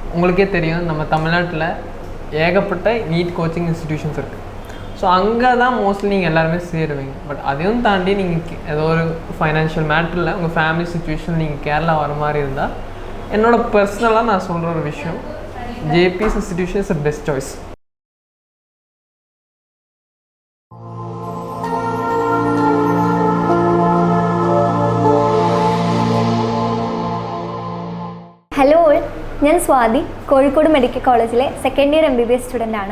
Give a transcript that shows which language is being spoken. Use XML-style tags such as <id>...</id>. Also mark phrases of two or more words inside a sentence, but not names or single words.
<ta>உங்களுக்கே தெரியும் நம்ம தமிழ்நாட்டில் ஏகப்பட்ட</ta> <en>NEET coaching institutions</en> <ta>இருக்குது. ஸோ அங்கே தான் மோஸ்ட்லி நீங்கள் எல்லாருமே சேருவீங்க. பட் அதையும் தாண்டி நீங்கள் ஏதோ ஒரு</ta> <en>financial matterல்</en> <ta>உங்கள்</ta> <en>family situation</en> <ta>நீங்கள் கேரளா வர மாதிரி இருந்தால் என்னோடய பர்சனலாக நான் சொல்கிற ஒரு விஷயம்,</ta> <en>JBS institution is a best choice. Hello all,</en> <ml>ഞാൻ സ്വാതി, കോഴിക്കോട് മെഡിക്കൽ കോളേജിലെ</ml> <en>second year MBBS studentആണ്.</en>